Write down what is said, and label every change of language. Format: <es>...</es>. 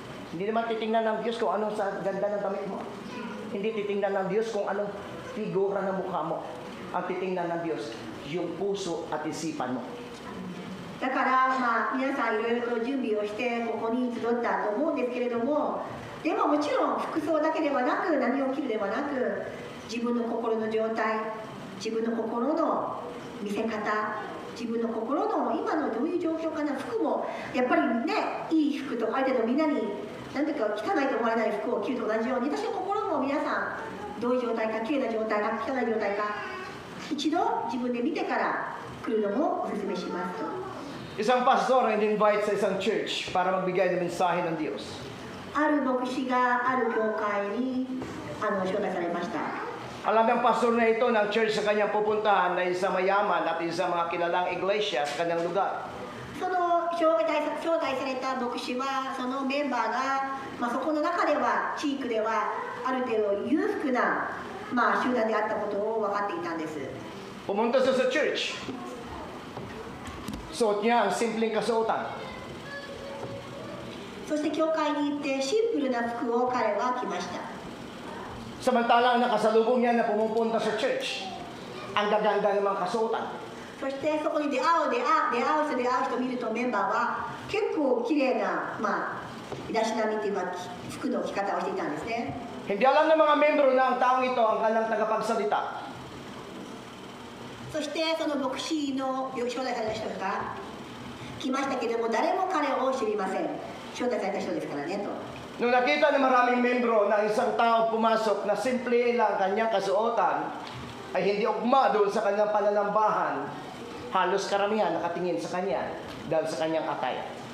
<tl>Hindi naman titingnan ng Diyos kung anong sa ganda ng damit mo. Hindi titingnan ng Diyos kung anong figura ng mukha mo. Ang titingnan ng Diyos, yung puso at isipan mo.</tl> <ja>だから皆さんいろいろと準備をしてここに集ったと思うんですけれども、でももちろん服装だけではなく、何を着るではなく、自分の心の状態、自分の心の見せ方、自分の心の今のどういう状況かな。服もやっぱりね、いい服とある程度みんなに何ていうか汚いと思われない服を着ると同じように、私の心も皆さんどういう状態か、綺麗な状態か汚い状態か、一度自分で見てから来るのもお勧めしますと。</ja> <tl>Isang pastor ang invite sa isang church para magbigay ng mensahe ng Diyos.</tl> <ja>ある牧師がある教会に招待されました。</ja> <tl>Alam ng pastor na ito ng church sa kanyang pupuntahan na isang mayaman at isang mga kilalang iglesia sa kanyang lugar.</tl> <ja>その招待された牧師はそのメンバーが、そこの中では地域ではある程度裕福な、集団であったことを分かっていたんです。</ja> <tl>Pumunta siya sa church. Suot niya ang simpleng kasuotan.</tl> <ja>そして教会に行ってシンプルな服を彼は着ました。</ja> <tl>Samantalang nakasalubong niya na pumupunta sa church, ang gaganda ng mga kasuotan.</tl> <ja>そしてそこに出会う人を見ると、メンバーは結構綺麗な、身だしなみというか服の着方をしていたんですね。</ja> <tl>Hindi alam ng mga membro na ang taong ito ang kanilang tagapagsalita.</tl> <ja>そしてその牧師の招待された人が来ましたけども、誰も彼を知りません。招待された人ですからねと。</ja> <tl>Nung nakita ng maraming membro na isang tao pumasok na simple lang kanyang kasuotan, ay hindi ugma doon sa kanyang pananambahan, halos karamihan nakatingin sa kanya dahil sa kanyang attire.</tl>